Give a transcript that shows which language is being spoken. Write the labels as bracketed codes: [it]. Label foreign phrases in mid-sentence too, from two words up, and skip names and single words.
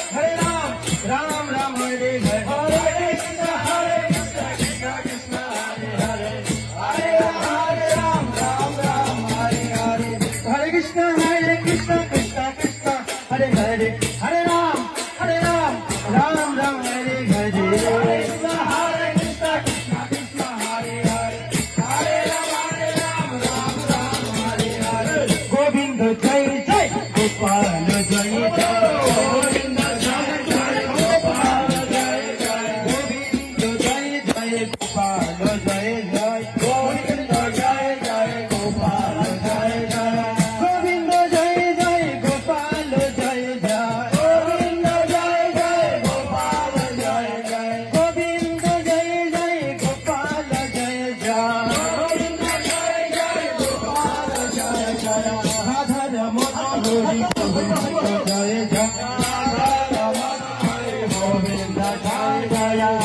[sa] রাম রাম হরে হরে, হরে কৃষ্ণ কৃষ্ণ কৃষ্ণ হরে হরে, হরে রাম রাম রাম হরে হরে, হরে কৃষ্ণ কৃষ্ণ কৃষ্ণ হরে হরে, হরে রাম রাম রাম হরে হরে, হরে কৃষ্ণ কৃষ্ণ কৃষ্ণ হরে হরে, হরে রাম রাম রাম হরে হরে, [bn] গোবিন্দ জয় জয় গোপাল জয় জয়, গোবিন্দ জয় জয় গোপাল জয় জয়, গোবিন্দ জয় জয় গোপাল জয় জয়, গোবিন্দ জয় জয় গোপাল জয় জয়, গোবিন্দ জয় জয় গোপাল জয় জয়, গোবিন্দ জয় জয় গোপাল জয় জয়, গোবিন্দ জয় জয় গোপাল জয় জয়, গোবিন্দ জয় জয় গোপাল জয় জয়, রাধা রমণ হরি গোবিন্দ জয় জয়, রাধা রমণ হরি গোবিন্দ জয় জয়।